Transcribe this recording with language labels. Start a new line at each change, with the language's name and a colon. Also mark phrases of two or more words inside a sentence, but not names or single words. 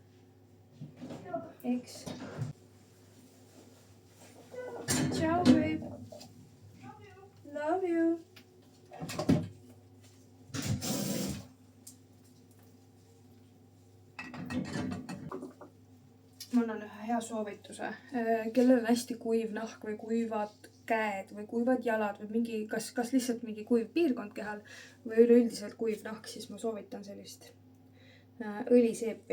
Estonian: Eks.
English: Ciao, babe. Love you.
Estonian: Ma annan ühe hea soovituse. Kellel on hästi kuiv nahk või kuivad käed või kuivad jalad või mingi, kas lihtsalt mingi kuiv piirkond kehal või üleüldiselt kuiv nahk, siis ma soovitan sellist õliseepi.